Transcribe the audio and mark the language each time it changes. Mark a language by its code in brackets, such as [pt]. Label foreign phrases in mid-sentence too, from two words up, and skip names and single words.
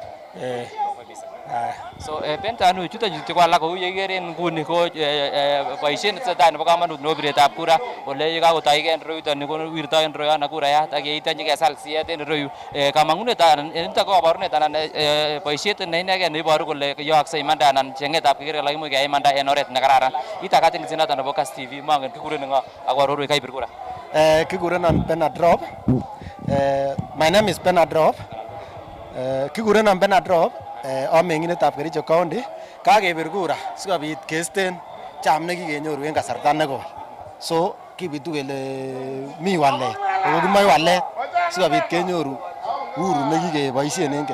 [sgc] So pentanu chuto ko alak kou yekeren nguni ko boisiet netesetai nebo kamanut nebo biretab kura ole yekakotoi en royuton ni ko wirto en royana kurayat ak yeityo nyikesal siet en royu. Kamangunet anan nitok ko kabarunet anan boisiet ne inegen neiboru kole yookse imanda anan chengetab keker kele imuch keyai imanda en oret nekararan. Itakatin sinata nebo Kass TV mangen kikuren ngo ak arorwech kaibir kura. Kikurenon Bernard Rop. [en] My name is Bernard Rop. [sgc] Kikurenon Bernard Rop. Amengindetab Kericho County kakebir kura sikobit keisten cham nekikenyoru en kasarta nekoi. So kibitu kele mi walet ako kimoe walet sikobit kenyoru uhuru nekikeboisien en keny.